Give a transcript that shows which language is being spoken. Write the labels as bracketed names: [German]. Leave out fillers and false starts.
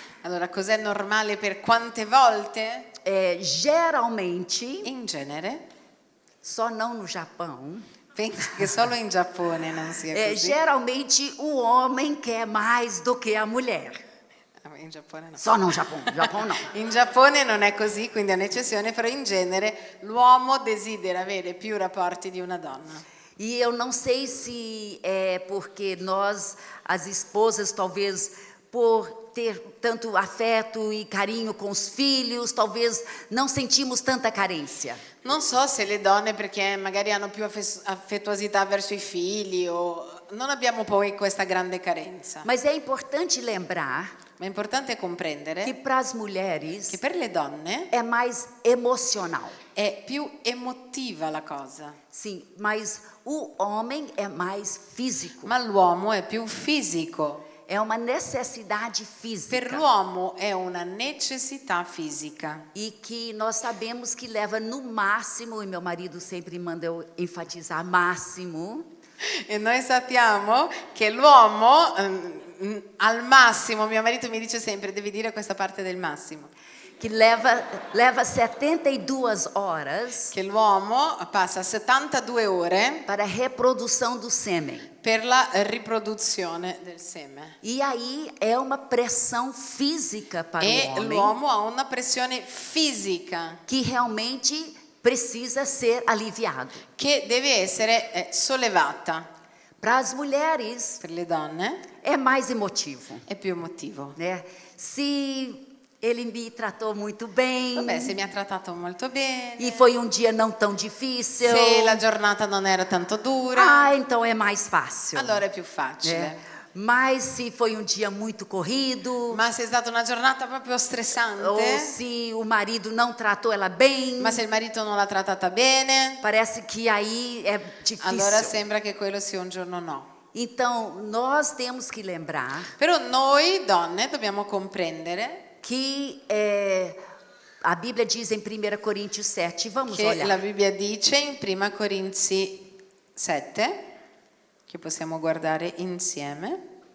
[Italian] Allora, cos'è normale per quante volte? [Portuguese] geralmente, [Italian] In genere, [Portuguese] só não no Japão, [Italian] penso che solo in Giappone non sia così. [Portuguese] geralmente o homem quer mais do que a mulher. [Italian] In Giappone no. [Portuguese] Só no Japão, Japão não. [Italian] In Giappone non è così, quindi è un'eccezione, però in genere l'uomo desidera avere più rapporti di una donna. [Portuguese] E eu não sei se é porque nós, as esposas, talvez por ter tanto afeto e carinho com os filhos, talvez não sentimos tanta carência. [Italian] Non so se le donne perché magari hanno più affettuosità verso i figli o non abbiamo poi questa grande carenza. [Portuguese] Mas é importante lembrar [Italian] Ma è importante [Portuguese] que [Italian] comprendere [Portuguese] para as mulheres [Italian] che per le donne [Portuguese] é mais emocional. [Italian] è più emotiva la cosa, [Portuguese] Sim, mas o homem é mais físico. [Italian] ma l'uomo è più fisico. [Portuguese] É uma necessidade [Italian] Per [Portuguese] física. [Italian] l'uomo è una necessità fisica. [Portuguese] E que nós sabemos que leva no máximo, e meu marido sempre manda eu enfatizar máximo, [Italian] E noi sappiamo che l'uomo al massimo, mio marito mi dice sempre, devi dire questa parte del massimo, [Portuguese] que leva 72 horas [Italian] che l'uomo passa 72 ore [Portuguese] para a reprodução do sêmen. [Italian] per la riproduzione del seme. [Portuguese] E aí é uma pressão física para [Italian] E [Portuguese] o homem [Italian] l'uomo ha una pressione fisica [Portuguese] que realmente precisa ser aliviado. [Italian] che deve essere sollevata. [Portuguese] Para as mulheres [Italian] Per le donne [Portuguese] é mais emotivo, [Italian] è più emotivo. [Portuguese] né? Se ele me tratou muito bem [Italian] Vabbè, se mi ha trattato molto bene, [Portuguese] e foi um dia não tão difícil, [Italian] se la giornata non era tanto dura, [Portuguese] então é mais fácil. [Italian] allora è più facile. [Portuguese] Né? Mas se foi um dia muito corrido, [Italian] Ma se è stata una giornata proprio stressante, [Portuguese] ou se o marido não tratou ela bem, [Italian] ma se il marito non l'ha trattata bene, [Portuguese] parece que aí é difícil. [Italian] allora sembra che quello sia un giorno no. [Portuguese] Então, nós temos que lembrar [Italian] Però noi donne dobbiamo comprendere [Portuguese] que a Bíblia diz em 1 Coríntios 7, vamos [Italian] che [Portuguese] olhar. [Italian] la Bibbia dice in Prima Corinzi 7, che possiamo guardare insieme.